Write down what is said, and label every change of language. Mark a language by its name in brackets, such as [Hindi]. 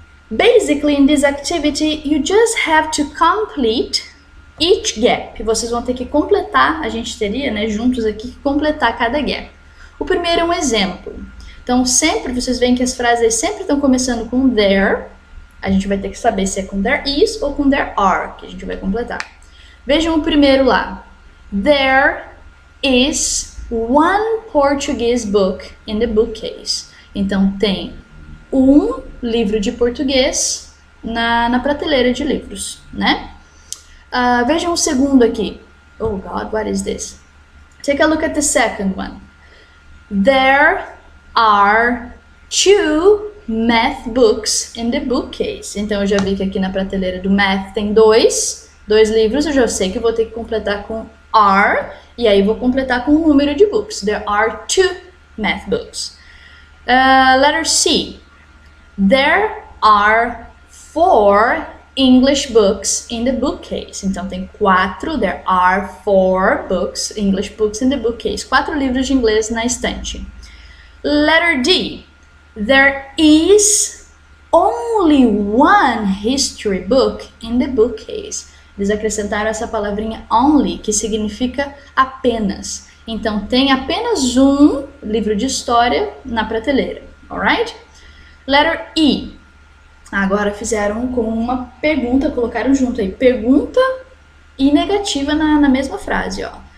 [English] Basically, in this activity, you just have to complete each gap. [Portuguese] Vocês vão ter que completar, a gente teria, né, juntos aqui, que completar cada gap. O primeiro é um exemplo. Então, sempre, vocês veem que as frases sempre estão começando com there. A gente vai ter que saber se é com there is ou com there are, que a gente vai completar. Vejam o primeiro lá. [English] There is one Portuguese book in the bookcase. [Portuguese] Então, tem um livro de português na prateleira de livros, né? Vejam o segundo aqui. [English] Oh God, what is this? Take a look at the second one. There are 2 math books in the bookcase. [Portuguese] Então eu já vi que aqui na prateleira do math tem dois livros. Eu já sei que eu vou ter que completar com are. E aí vou completar com o número de books. [English] There are 2 math books. Letter C. There are 4 English books in the bookcase. [Portuguese] Então tem 4, [English] there are 4 books, English books in the bookcase. [Portuguese] 4 livros de inglês na estante. [English] Letter D. There is only one history book in the bookcase. [Portuguese] Eles acrescentaram essa palavrinha only, que significa apenas. Então tem apenas um livro de história na prateleira, [English] alright? Letter E. [Portuguese] Agora fizeram com uma pergunta, colocaram junto aí, pergunta e negativa na mesma frase, ó.